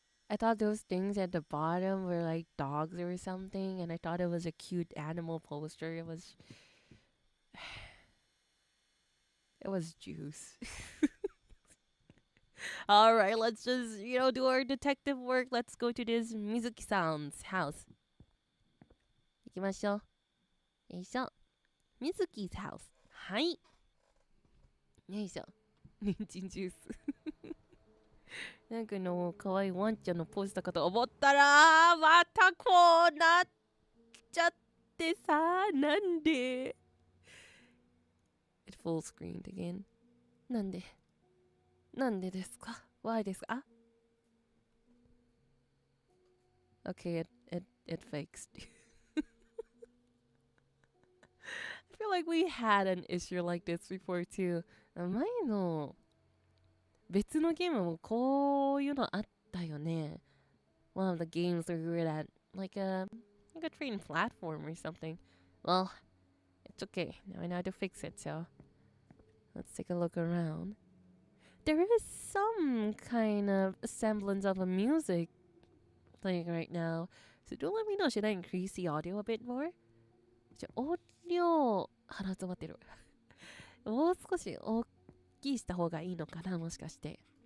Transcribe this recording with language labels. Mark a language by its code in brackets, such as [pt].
[en] I thought those things at the bottom were like dogs or something, and I thought it was a cute animal poster. It was juice. All right, let's just, do our detective work. Let's go to this Mizuki-san's house. [ja] 行きましょう。よいしょ。 [en] Mizuki's house. [ja] はい。よいしょ。人参ジュース。なんか可愛いワンちゃんのポスターかと思ったら、またこうなっちゃってさ、なんで [en] It full screened again. [ja] なんでですか [en] Why [ja] ですか [en] Okay, it fixed. I feel like we had an issue like this before too. [ja] 前の別のゲームもこういうのあったよね。 [en] One of the games where we were at like a train platform or something. Well, it's okay. Now I know how to fix it, so let's take a look around. There is some kind of semblance of a music playing right now. So do let me know, should I increase the audio a bit more? [ja] 音量鼻詰まってる。もう少し大きいした方がいいのかなもしかして。